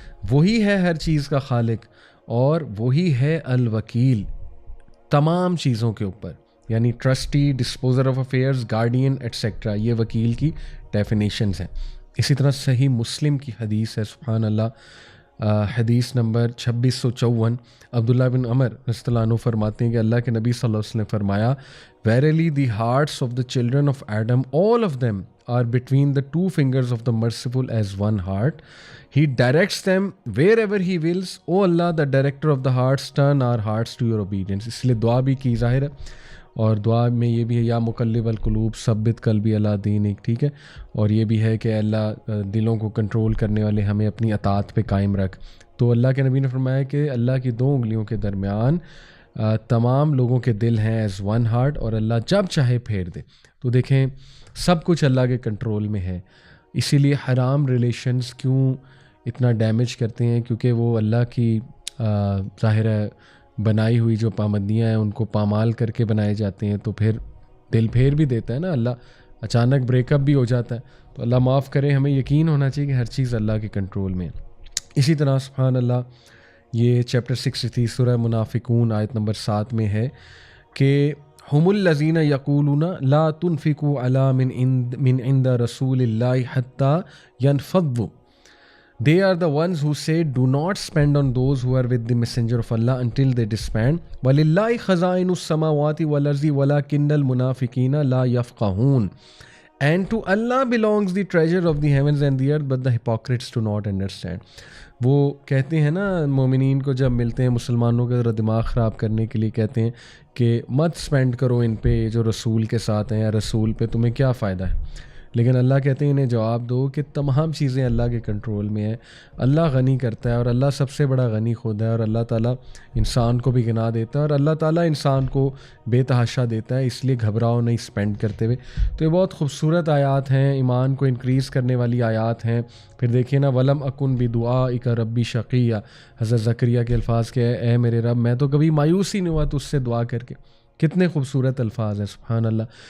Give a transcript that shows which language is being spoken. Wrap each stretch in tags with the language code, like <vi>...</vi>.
<ur>وہی ہے ہر چیز کا خالق اور وہی ہے الوکیل تمام چیزوں کے اوپر، یعنی trustee, ڈسپوزر of affairs, guardian et cetera, یہ وکیل کی ڈیفینیشنز ہیں۔ اسی طرح صحیح مسلم کی حدیث ہے، سبحان اللہ، حدیث نمبر 2654، عبداللہ بن عمر رضی اللہ عنہ فرماتے ہیں کہ اللہ کے نبی صلی اللہ علیہ وسلم نے فرمایا،</ur> <en>Verily the hearts of the children of Adam, all of them, are between the two fingers of the merciful as one heart. He directs them wherever he wills. O Allah, the director of the hearts, turn our hearts to your obedience.</en> <ur>اس لیے دعا بھی کی ظاہر ہے، اور دعا میں یہ بھی ہے</ur> <ar>یا مقلب القلوب ثبت قلبی علی دینک،</ar> <ur>ٹھیک ہے، اور یہ بھی ہے کہ اللہ دلوں کو کنٹرول کرنے والے ہمیں اپنی اطاعت پہ قائم رکھ۔ تو اللہ کے نبی نے فرمایا کہ اللہ کی دو انگلیوں کے درمیان تمام لوگوں کے دل ہیں</ur> <en>as one heart,</en> <ur>اور اللہ جب چاہے پھیر دے۔ تو دیکھیں سب کچھ اللہ کے کنٹرول میں ہے، اسی لیے حرام ریلیشنز کیوں اتنا ڈیمیج کرتے ہیں، کیونکہ وہ اللہ کی ظاہر ہے بنائی ہوئی جو پابندیاں ہیں ان کو پامال کر کے بنائے جاتے ہیں، تو پھر دل پھیر بھی دیتا ہے نا اللہ، اچانک بریک اپ بھی ہو جاتا ہے۔ تو اللہ معاف کرے، ہمیں یقین ہونا چاہیے کہ ہر چیز اللہ کے کنٹرول میں ہے۔ اسی طرح سبحان اللہ، یہ چیپٹر 63 سورہ منافقون آیت نمبر 7 میں ہے کہ</ur> <ar>ہم الذین یقولون لا تنفقوا علی من عند رسول اللہ حتی ینفضوا.</ar> <en>They are the ones who say, do not spend on those who are with the messenger of Allah until they disband.</en> <ar>وَلِلَّهِ خَزَائِنُ السَّمَاوَاتِ وَالْأَرْضِ وَلَكِنَّ الْمُنَافِقِينَ لَا يَفْقَهُونَ.</ar> <en>And to Allah belongs the treasure of the heavens and the earth, but the hypocrites do not understand.</en> <ur>وہ کہتے ہیں نا مومنین کو جب ملتے ہیں، مسلمانوں کا ذرا دماغ خراب کرنے کے لیے کہتے ہیں کہ مت سپینڈ کرو ان پہ جو رسول کے ساتھ ہیں، یا رسول پہ تمہیں کیا فائدہ ہے۔ لیکن اللہ کہتے ہیں انہیں جواب دو کہ تمام چیزیں اللہ کے کنٹرول میں ہیں، اللہ غنی کرتا ہے، اور اللہ سب سے بڑا غنی خود ہے، اور اللہ تعالیٰ انسان کو بھی گناہ دیتا ہے، اور اللہ تعالیٰ انسان کو بے تحاشا دیتا ہے، اس لیے گھبراؤ نہیں اسپینڈ کرتے ہوئے۔ تو یہ بہت خوبصورت آیات ہیں، ایمان کو انکریز کرنے والی آیات ہیں۔ پھر دیکھیں نا،</ur> <ar>ولم اکن بدعائک ربی شقیہ،</ar> <ur>حضرت زکریا کے الفاظ کہ اے میرے رب میں تو کبھی مایوس ہی نہیں ہوا تجھ سے دعا کر کے۔ کتنے خوبصورت الفاظ ہیں، سبحان اللہ۔</ur>